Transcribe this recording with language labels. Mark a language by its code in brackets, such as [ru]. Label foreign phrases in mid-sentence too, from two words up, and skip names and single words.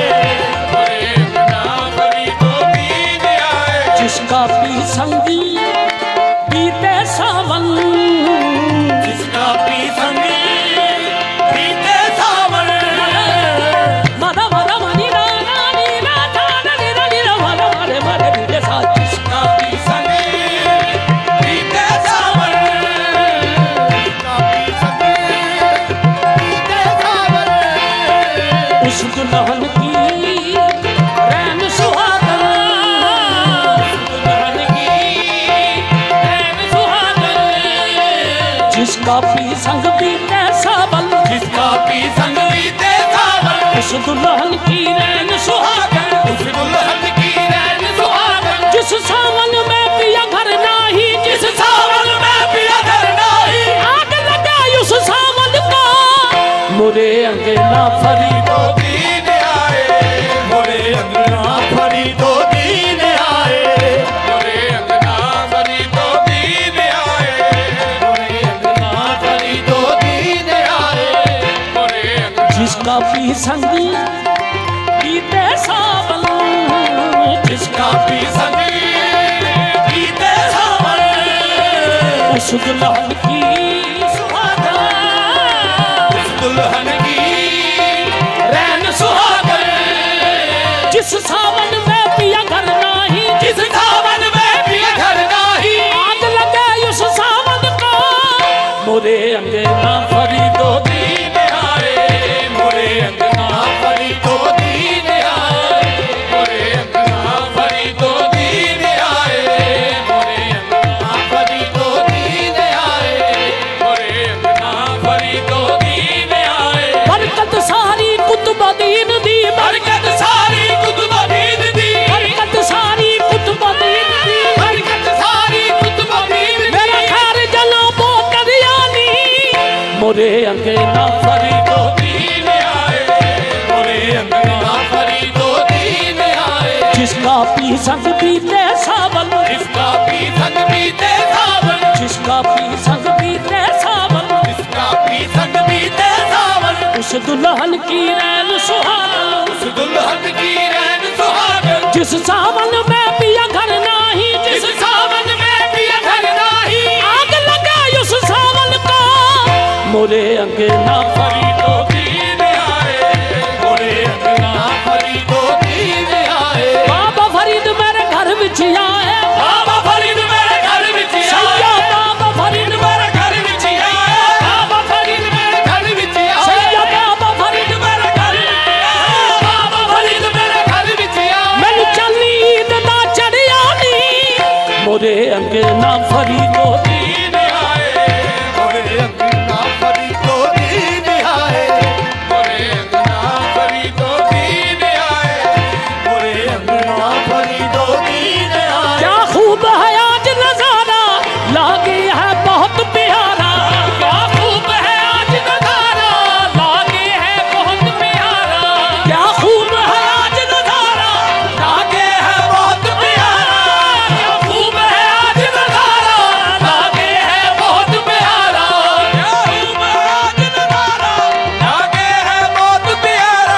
[hi] मोरे अंगना फरीदो दीन आए। जिसका पी संगी बीते सावन, जिसका पी संगी बीते सावन, मदा मदा मनी रा रा नी रा ता रा नी रा नी रा मदा मरे मरे बीते सा, जिसका पी संगी बीते सावन, जिसका पी संगी बीते सावन, उस दुल्हन की रैन सुहागन, उस दुल्हन की रैन सुहागन, जिसका पी संग बीते सावन, जिसका पी संग बीते सावन, उस दुल्हन की रैन सुहागन, उस दुल्हन की रैन सुहागन, जिस सावन में पिया घर नाही, जिस सावन में पिया घर नाही, आग लगाई उस सावन को, मोरे अंगना फरीदो दीन आए, मोरे अंगना फरीदो दीन आए, मोरे अंगना फरीदो दीन आए, मोरे अंगना फरीदो दीन आए, मोरे जिसका पी संगी बीते सावन, जिसका पी संगी बीते सावन, उस दुल्हन की सुहागन, उस दुल्हन की रैन सुहागन, जिस सावन में पिया घर नाही, जिस सावन में पिया घर नाही, आग लगे उस सावन को, मोरे अंगना फरीदो दीन आए, मोरे अंगना फरीदो दीन आए, मोरे अंगना फरीदो दीन आए, मोरे अंगना फरीदो दीन आए, मोरे अंगना फरीदो दीन आए। [pa] ਬਰਕਤ ਸਾਰੀ ਕੁਤੁਬੁੱਦੀਨ ਦੀ, ਬਰਕਤ ਸਾਰੀ ਕੁਤੁਬੁੱਦੀਨ ਦੀ, ਬਰਕਤ ਸਾਰੀ ਕੁਤੁਬੁੱਦੀਨ ਦੀ, ਬਰਕਤ ਸਾਰੀ ਕੁਤੁਬੁੱਦੀਨ ਦੀ, ਮੇਰਾ ਖ਼ੈਰ ਜਨਾਬੋ ਕਰੀਆਨੀ, [hi] मोरे अंगना फरीदो दीन आए, मोरे अंगना फरीदो दीन आए, जिसका पी संग बीते सावन, जिसका पी संग बीते सावन, जिसका पी संग बीते सावन, जिसका पी संग बीते सावन, उस दुल्हन की रैन सुहागन, उस दुल्हन की रैन सुहागन, जिस सावन में पिया घर नाही, जिस सावन में पिया घर नाही, आग लगाई उस सावन को, मोरे अंगना फरीदो दीन आए, मोरे अंगना फरीदो दीन आए, [pa] ਬਾਬਾ ਫ਼ਰੀਦ ਮੇਰੇ ਘਰ ਵਿਚ ਆਏ, ਬਾਬਾ ਫ਼ਰੀਦ ਮੇਰੇ ਘਰ ਵਿਚ ਆਏ, ਸਈਆਂ ਬਾਬਾ ਫ਼ਰੀਦ ਮੇਰੇ ਘਰ ਵਿਚ ਆਏ, ਬਾਬਾ ਫ਼ਰੀਦ ਮੇਰੇ ਘਰ ਵਿਚ ਆਏ, ਸਈਆਂ ਬਾਬਾ ਫ਼ਰੀਦ ਮੇਰੇ ਘਰ, ਬਾਬਾ ਫ਼ਰੀਦ ਮੇਰੇ ਘਰ ਵਿਚ ਆਏ, ਮੈਨੂੰ ਚਲਨੀ ਈਦ ਦਾ ਚੜ੍ਹਿਆ ਨੀ, [hi] मोरे अंगना फरीदो दीन आए मोरे अंगना फरीदो दीन आए मोरे अंगना फरीदो दीन आए मोरे अंगना फरीदो दीन आए क्या खूब है आज नजारा लागे है बहुत प्यारा क्या खूब है आज नजारा लागे है बहुत प्यारा क्या खूब है आज नजारा लागे है बहुत प्यारा क्या खूब है आज नजारा लागे है बहुत प्यारा क्या खूब है आज नजारा लागे है बहुत प्यारा